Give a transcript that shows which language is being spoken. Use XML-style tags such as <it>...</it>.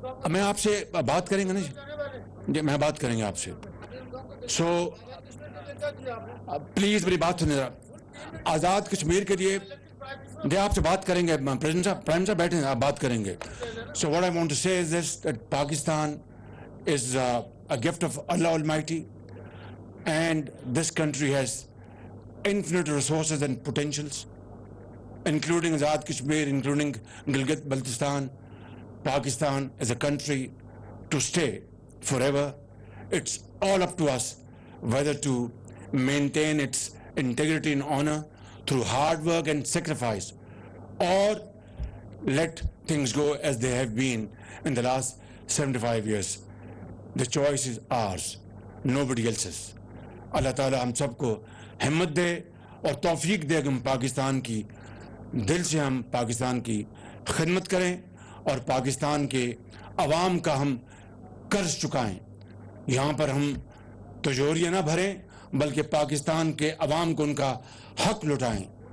<ur>میں آپ سے بات کریں گے نا جی, میں بات کریں گے آپ سے. سو پلیز میری بات سنیں ذرا. آزاد کشمیر کے لیے آپ سے بات کریں گے, پریزیڈنٹ صاحب, پرائم صاحب بیٹھیں, آپ بات کریں گے.</ur> <en>So what I want to say is this, that Pakistan is a gift of Allah Almighty, and this country has infinite resources and potentials, including Azad Kashmir, including Gilgit-Baltistan. Pakistan is a country to stay forever. It's all up to us whether to maintain its integrity and honor through hard work and sacrifice, or let things go as they have been in the last 75 years. The choice is ours, nobody else's.</en> <ur>اللہ تعالیٰ ہم سب کو ہمت دے اور توفیق دے کہ ہم پاکستان کی دل سے ہم پاکستان کی خدمت کریں اور پاکستان کے عوام کا ہم قرض چکائیں. یہاں پر ہم تجوریاں نہ بھریں بلکہ پاکستان کے عوام کو ان کا حق لوٹائیں.</ur>